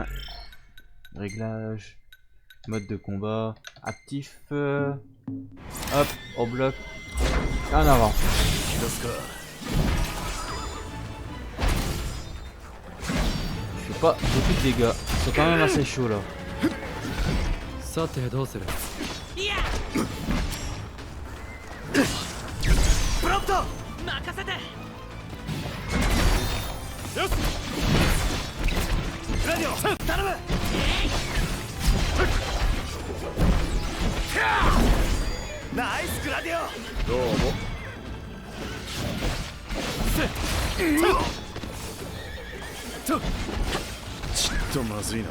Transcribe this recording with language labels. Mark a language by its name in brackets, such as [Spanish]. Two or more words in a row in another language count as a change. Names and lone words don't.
[French] Réglage. Mode de combat. Actif. Hop, au bloc. Et en avant. Je fais pas beaucoup de dégâts. C'est quand même assez chaud là. [Japanese] さてどうするプロント任せてよしグラディオ頼むナイスグラディオどうもちっとまずいな